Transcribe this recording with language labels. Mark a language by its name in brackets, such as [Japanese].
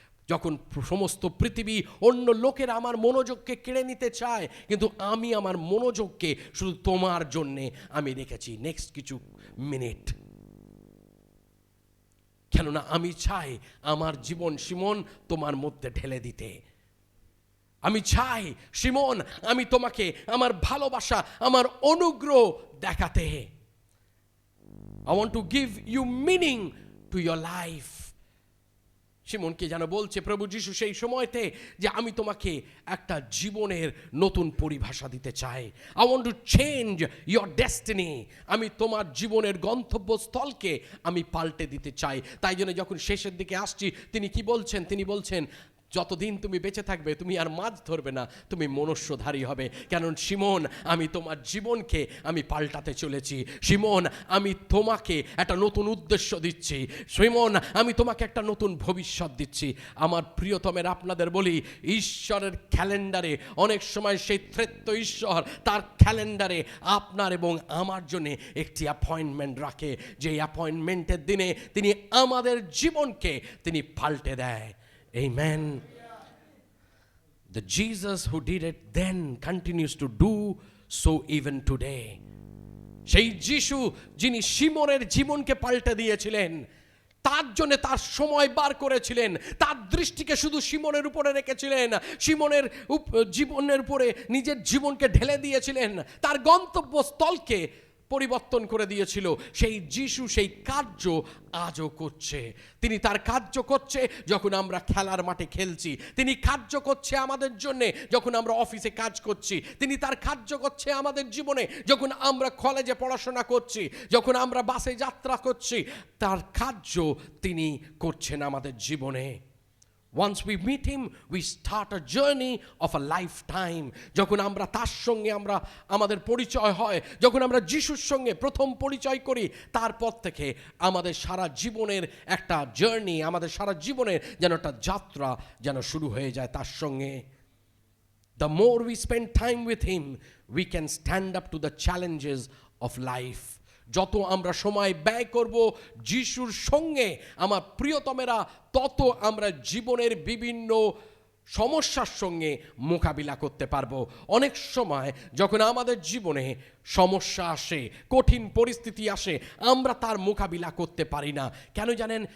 [Bangla] যখন সমস্ত পৃথিবী অন্য লোকেরা আমার মনোযোগকে কেড়ে নিতে চায়, কিন্তু আমি আমার মনোযোগকে শুধু তোমার জন্যে আমি রেখেছি নেক্সট কিছু মিনিট। কেননা আমি চাই আমার জীবন সিমন তোমার মধ্যে ঢেলে দিতে। আমি চাই সিমন আমি তোমাকে আমার ভালোবাসা, আমার অনুগ্রহ দেখাতে। [English] I want to give you meaning to your life. [Bangla] সিমনকে যেন বলছে প্রভু যিশু সেই সময়তে যে আমি তোমাকে একটা জীবনের নতুন পরিভাষা দিতে চাই। [English] I want to change your destiny. [Bangla] আমি তোমার জীবনের গন্তব্যস্থলকে আমি পাল্টে দিতে চাই। তাই জন্য যখন শেষের দিকে আসছি তিনি কি বলছেন? তিনি বলছেন যতদিন তুমি বেঁচে থাকবে তুমি আর মাছ ধরবে না, তুমি মনুষ্যধারী হবে। কারণ সিমন আমি তোমার জীবনকে আমি পাল্টাতে চলেছি। সিমন আমি তোমাকে একটা নতুন উদ্দেশ্য দিচ্ছি। সিমন আমি তোমাকে একটা নতুন ভবিষ্যৎ দিচ্ছি। আমার প্রিয়তমের আপনাদের বলি, ঈশ্বরের ক্যালেন্ডারে অনেক সময় সেই ত্রেত্য ঈশ্বর তার ক্যালেন্ডারে আপনার এবং আমার জন্য একটি অ্যাপয়েন্টমেন্ট রাখে, যে অ্যাপয়েন্টমেন্টের দিনে তিনি আমাদের জীবনকে তিনি পাল্টে দেয়। [English] Amen. The Jesus who did it then continues to do so even today. [Bangla] সেই যিশু যিনি সিমনের জীবনকে পাল্টে দিয়েছিলেন, তার জন্য তার সময় বার করেছিলেন, তার দৃষ্টিকে শুধু সিমনের উপরে রেখেছিলেন, সিমনের জীবনের উপরে নিজের জীবনকে ঢেলে দিয়েছিলেন, তার গন্তব্যস্থলকে পরিবর্তন করে দিয়েছিল। সেই যিশু সেই কার্য আজও করছে। তিনি তার কার্য করছে যখন আমরা খেলার মাঠে খেলছি, তিনি কার্য করছে আমাদের জন্যে যখন আমরা অফিসে কাজ করছি, তিনি তার কার্য করছে আমাদের জীবনে যখন আমরা কলেজে পড়াশোনা করছি, যখন আমরা বাসে যাত্রা করছি, তার কার্য তিনি করছেন আমাদের জীবনে। [English] Once we meet him, we start a journey of a lifetime. [Bangla] যখন আমরা তার সঙ্গে আমাদের পরিচয় হয়, যখন আমরা যিশুর সঙ্গে প্রথম পরিচয় করি, তারপর থেকে আমাদের সারা জীবনের একটা জার্নি, আমাদের সারা জীবনের যেন একটা যাত্রা যেন শুরু হয়ে যায় তার সঙ্গে। [English] The more we spend time with him, we can stand up to the challenges of life. [Bangla] যত আমরা সময় ব্যয় করব যিশুর সঙ্গে আমার প্রিয়তমেরা, তত আমরা জীবনের বিভিন্ন সমস্যার সঙ্গে মোকাবিলা করতে পারবো। অনেক সময় যখন আমাদের জীবনে সমস্যা আসে, কঠিন পরিস্থিতি আসে, আমরা তার মোকাবিলা করতে পারি না। কেন জানেন?